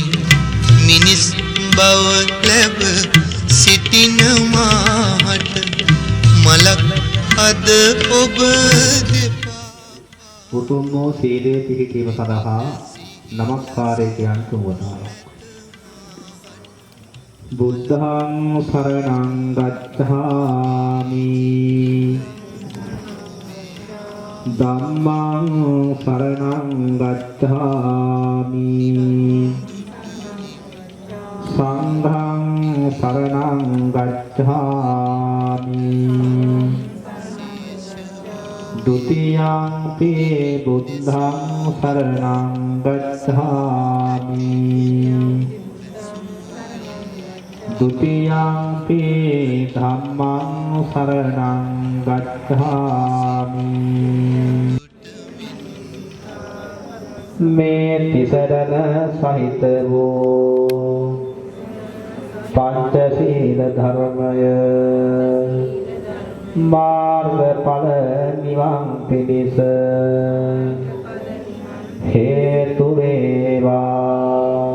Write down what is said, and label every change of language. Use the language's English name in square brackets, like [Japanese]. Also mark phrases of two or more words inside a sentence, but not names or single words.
[Sinhala] මිනිස් බව ලැබ සිටින මාට මලක් අද ඔබ දෙපා උතුම් වූ සීලයේ පිහිටීම සඳහා නමස්කාරය කියන්තු වදාළා. [Pali] බුද්ධං සරණං ගච්ඡාමි ධම්මං සරණං ගච්ඡාමි සංඝං සරණං ගච්ඡාමි ဒုတိယံ පි බුද්ධං සරණං ගච්ඡාමි ဒုတိယံ පි ධම්මං සරණං ගච්ඡාමි [Sinhala] මේ තිසරණ සහිත වූ පංචශීල ධර්මය මාර්ගඵල නිවන් පිණිස හේතු වේවා.